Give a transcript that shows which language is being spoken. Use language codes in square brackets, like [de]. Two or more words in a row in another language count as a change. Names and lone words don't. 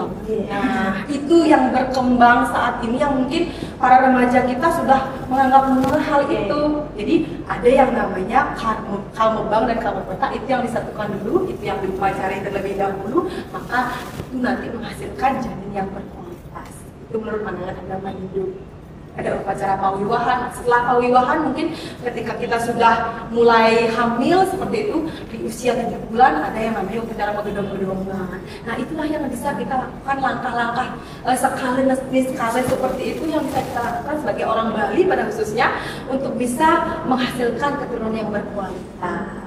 [id] Nah, itu yang berkembang saat ini yang mungkin para remaja kita sudah menganggap menurut hal itu. Jadi ada yang namanya kalmebang dan kalmepeta, itu yang disatukan dulu, itu yang diupacari terlebih dahulu, maka itu nanti menghasilkan janin yang berkualitas. Itu menurut pandangan agama Hindu. ada upacara pawiwahan. Setelah pawiwahan mungkin ketika kita sudah mulai hamil seperti itu di usia 3 bulan ada yang namanya upacara pegedong-gedongan. Nah itulah yang bisa kita lakukan langkah-langkah sekali seperti itu yang bisa kita lakukan sebagai orang Bali pada khususnya untuk bisa menghasilkan keturunan yang berkualitas.